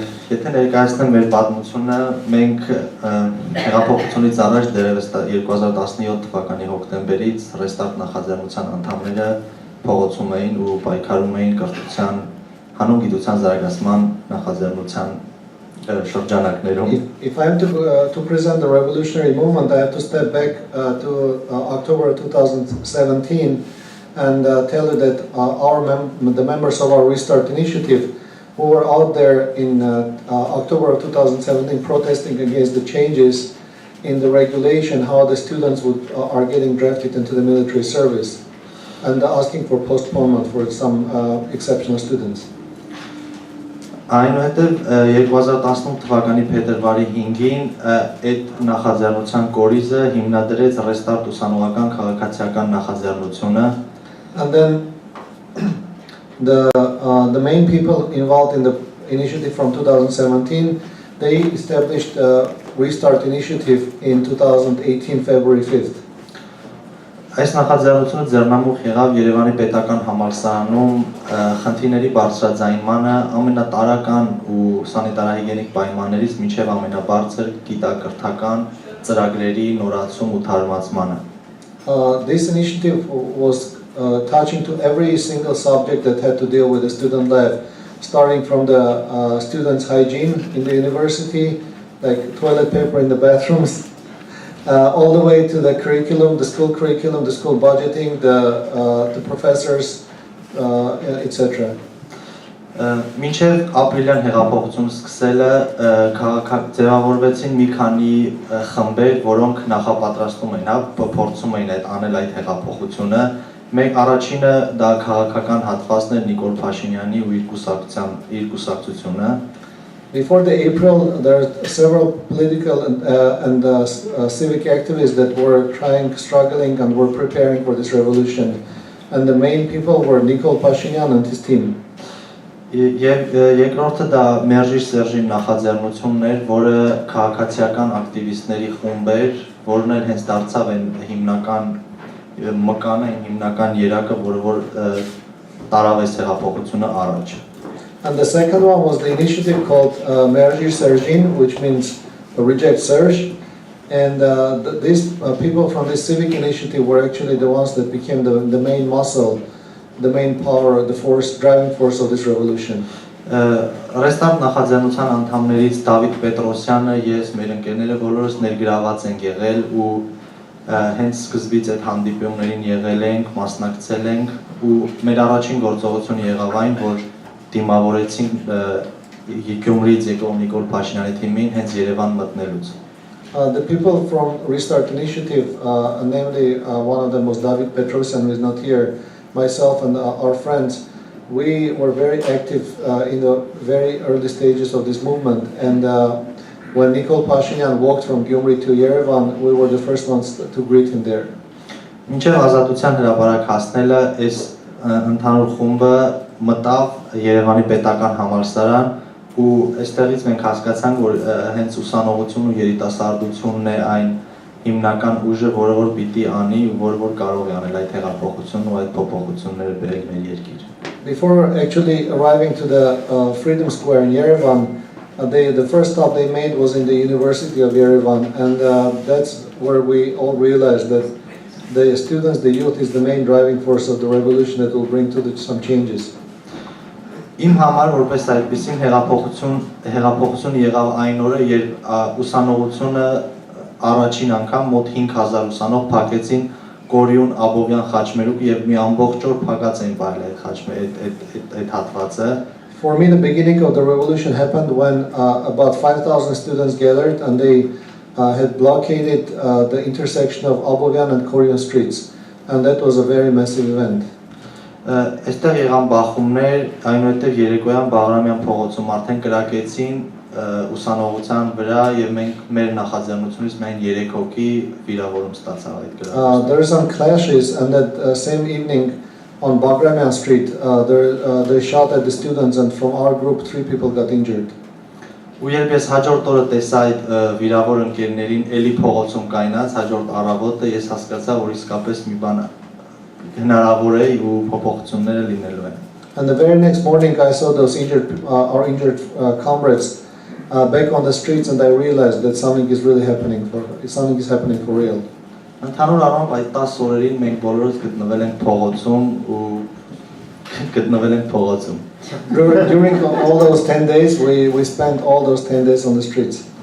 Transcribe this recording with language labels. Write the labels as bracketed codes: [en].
[hy] Եթե ներկայացնեմ մեր պատմությունը, մենք հեղափոխությունից առաջ դեռևս 2017 թվականի հոկտեմբերից ռեստարտ նախաձեռնության անդամները փողոցում էին ու պայքարում էին կրթության, հանուն գիտության զարգացման նախաձեռնության շրջանակներում։ [en] If I am to present the revolutionary movement, I have to step back to October 2017 and tell you that the members of our Restart Initiative who were out there in October of 2017 protesting against the changes in the regulation, how the students are getting drafted into the military service. and asking for postponement for some exceptional students. [hy] Այնուհետև 2018 թվականի փետրվարի 5-ին այդ նախաձեռնության կորիզը հիմնադրեց Restart ուսանողական քաղաքացիական նախաձեռնությունը. [en] And then the main people involved in the initiative from 2017, they established a Restart initiative in 2018 February 5th. [hy] Այս նախաձեռնությունը ձեռնամուխ եղավ Երևանի պետական համալսարանում խնդիրների բարձրաձայնմանը ամենատարրական ու սանիտարահիգիենիկ պայմաններից մինչև ամենաբարձր գիտակրթական ծրագրերի նորացում ու թարմացմանը. [en] This initiative was touching to every single subject that had to deal with the student life, starting from the students' hygiene in the university, like toilet paper in the bathrooms, all the way to the curriculum, the school budgeting, the professors, etc. [hy] Մինչև ապրիլյան հեղափոխությունը սկսելը ձևավորվեցին մի քանի խմբեր, որոնք նախապատրաստում էին, փորձում էին անել այդ հեղափոխությունը. Մեկ առաջինը դա քաղաքական հատվածն էր Նիկոլ Փաշինյանի ու իր կուսակցությունը. [en] Before the April, there are several political and civic activists that were struggling and were preparing for this revolution. And the main people were Nikol Pashinyan and his team. [hy] Երկրորդը դա Մերժի Սերժի նախաձեռնությունն էր, որը քաղաքացիական ակտիվիստների խումբ էր, որն էլ հենց դարձավ այն հիմնական մկանը, հիմնական երակը, որ տարավ այս հեղափոխությունը առաջ. [en] And the second one was the initiative called Mergi Sergin, which means reject Serge. And these people from this civic initiative were actually the ones that became the main muscle, the main power, the force, driving force of this revolution. [hy] Restart նախաձեռնության անդամներից Դավիթ Պետրոսյանը, ես, մեր ընկերները բոլորս ներգրաված ենք եղել ու հենց սկզբից այդ հանդիպումներին եղել ենք, մասնակցել ենք ու մեր առաջին գործողությունը եղավ այն, որ դիմավորեցին Գյումրիից եկող Նիկոլ Փաշինյանի թիմին հենց Երևան մտնելուց. [en] The people from Restart Initiative, namely one of them was David Petrosyan, who is not here, myself and our friends, we were very active in the very early stages of this movement. And when Nikol Pashinyan walked from Gyumri to Yerevan, we were the first ones to greet him there. [hy] Մինչև ազատության հրապարակ հասնելը այս ընդհանուր խումբը մտավ Երևանի պետական համալսարան ու այստեղից մենք հասկացանք, որ հենց ուսանողությունն ու երիտասարդությունն է այն հիմնական ուժը, որը որ պիտի անի ու որ կարող է անել այդ հեղափոխությունն ու այդ փոփոխությունները բերել մեր երկիր. [en] Before actually arriving to the Freedom Square in Yerevan, the first stop they made was in the University of Yerevan, and that's where we all realized that the students, the youth, is the main driving force of the revolution that will bring to some changes. [hy] Իմ համար որպես այդպիսին հեղափոխություն եղավ այն օրը, երբ ուսանողությունը առաջին անգամ մոտ 5000 ուսանող փակեցին Կորյուն Աբովյան խաչմերուկ եւ մի ամբողջ օր փակած էին բայել այդ հատվածը. [en] For me, the beginning of the revolution happened when about 5,000 students gathered and they had blockaded the intersection of Abovyan and Koryon streets, and that was a very massive event. [hy] Այստեղ եղան բախումներ, այնուհետև երեկոյան Բաղրամյան փողոցում արդեն կրակեցին ուսանողության վրա եւ մենք մեր նախաձեռնությունից միայն 3 հոգի վիրավորում ստացավ այդ կրակոցը. [en] There were some clashes, and that same evening on Bagramian Street, they shot at the students, and from our group 3 people got injured. [hy] Ու երբ ես հաջորդ օրը տեսա այդ վիրավոր ընկերներին էլի փողոցում կայնած հաջորդ առավոտը ես հասկացա, որ իսկապես մի բան հնարավոր է ու փոփոխությունները լինելու են. [en] And the very next morning I saw those our injured comrades back on the streets, and I realized that something is happening for real. [hy] Ընդհանուր առմամբ այդ 10 օրերին մենք բոլորս գտնվել ենք փողոցում ու գտնվել ենք փողոցում. [en] During all those 10 days, we spent all those 10 days on the streets.